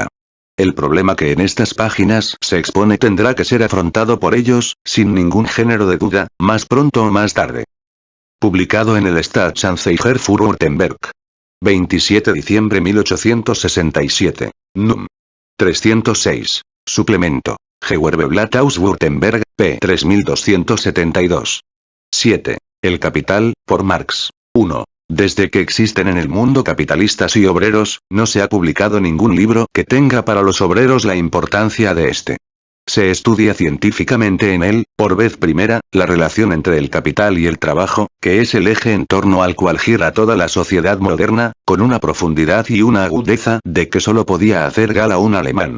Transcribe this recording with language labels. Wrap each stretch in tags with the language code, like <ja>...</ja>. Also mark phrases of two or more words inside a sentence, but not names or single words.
<es>El problema que en estas páginas se expone tendrá que ser afrontado por ellos, sin ningún género de duda, más pronto o más tarde. Publicado en el Staatsanzeiger für Württemberg. 27 de diciembre 1867. Num. 306. Suplemento. Gewerbeblatt aus Württemberg, p. 3272. 7. El Capital, por Marx. 1. Desde que existen en el mundo capitalistas y obreros, no se ha publicado ningún libro que tenga para los obreros la importancia de este. Se estudia científicamente en él, por vez primera, la relación entre el capital y el trabajo, que es el eje en torno al cual gira toda la sociedad moderna, con una profundidad y una agudeza de que solo podía hacer gala un alemán.</es>